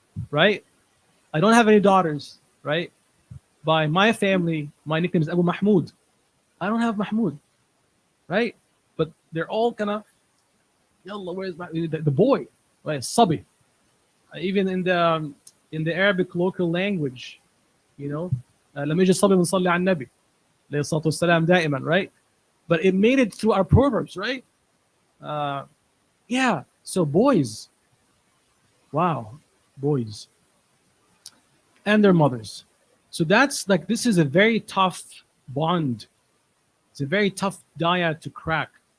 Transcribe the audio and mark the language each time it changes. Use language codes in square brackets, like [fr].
[en] Right? I don't have any daughters, right? By my family, my nickname is Abu Mahmoud. I don't have Mahmoud, right? But they're all kind of, Yallah, where's the boy, right? [ar] Sabi. [en] Even in the Arabic local language, [ar] لما يجي الصبي بنصلي على النبي عليه الصلاة والسلام دائما, [en] right? But it made it through our proverbs, right? Yeah. So boys, wow, boys. And their mothers. So that's like, this is a very tough bond. It's a very tough dyad to crack.